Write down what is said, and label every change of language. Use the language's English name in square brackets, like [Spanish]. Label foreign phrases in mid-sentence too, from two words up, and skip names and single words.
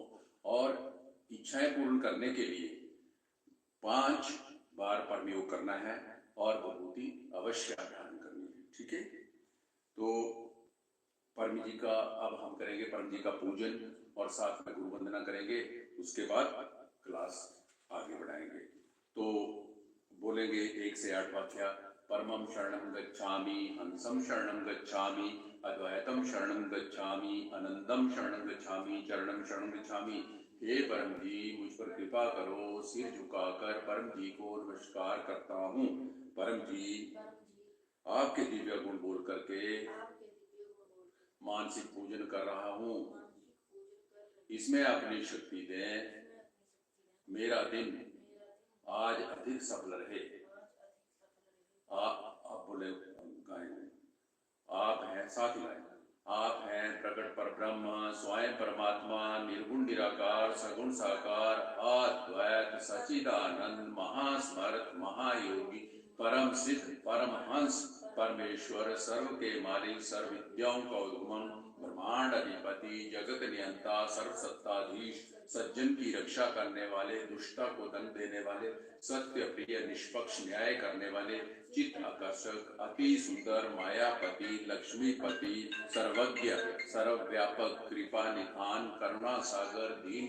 [Hindi] और इच्छाएं पूर्ण करने के लिए 5 बार परम योग करना है और विभूति अवश्य धारण करनी है। ठीक है, तो परम जी का अब हम करेंगे परम जी का पूजन और साथ में गुरु वंदना करेंगे। उसके बाद क्लास आगे बढ़ाएंगे। तो बोलेंगे 1 से 8 वाक्य। [Sanskrit] परमं शरणं गच्छामि, हंसं शरणं गच्छामि, अद्वैतं शरणं गच्छामि, अनंतं शरणं गच्छामि, चरणं शरणं गच्छामि। [Hindi] हे परम जी मुझ पर कृपा करो, सिर झुकाकर परम जी को नमस्कार करता हूँ। परम जी आपके दिव्य गुण बोल करके मानसिक पूजन कर रहा हूँ। इसमें अपनी शक्ति दें, मेरा दिन आज अधिक सफल रहे। आप बोले गाएंगे, आप हैं साथ ही गाएंगे। आप हैं प्रकट पर ब्रह्म, स्वयं परमात्मा, निर्गुण निराकार, सगुण साकार, अद्वैत सचिदानंद, महास्मरत महायोगी, परम सिद्ध परमहंस परमेश्वर, सर्व के मालिक, सर्व विद्याओं का उद्गम, ब्रह्मांड अधिपति, जगत नियंता, सर्व सत्ताधीश, सज्जन की रक्षा करने वाले, दुष्टता को दंड देने वाले, सत्य प्रिय निष्पक्ष न्याय करने वाले, चित्त आकर्षक, अति सुंदर, मायापति, लक्ष्मीपति, सर्वज्ञ, सर्वव्यापक, कृपा निधान, करुणा सागर, दीन